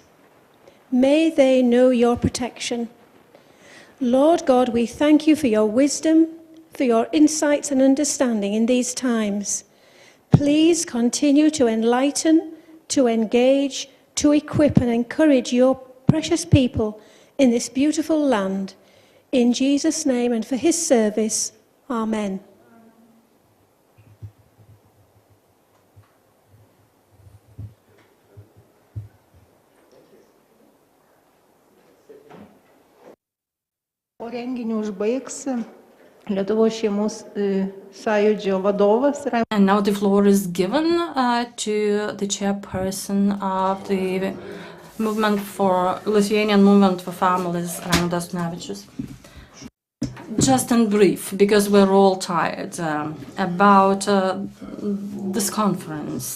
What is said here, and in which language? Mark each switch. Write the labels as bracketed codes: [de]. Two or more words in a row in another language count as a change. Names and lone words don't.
[en] May they know your protection. Lord God, we thank you for your wisdom, for your insights and understanding in these times. Please continue to enlighten, to engage, to equip and encourage your precious people in this beautiful land. In Jesus' name and for his service, Amen. [lt] O renginį užbaigs Lietuvos šeimos sąjūdžio vadovas. [en] And now the floor is given to the chairperson of the Lithuanian Movement for Families, Raimondas Navičius. Just in brief, because we're all tired, about this conference.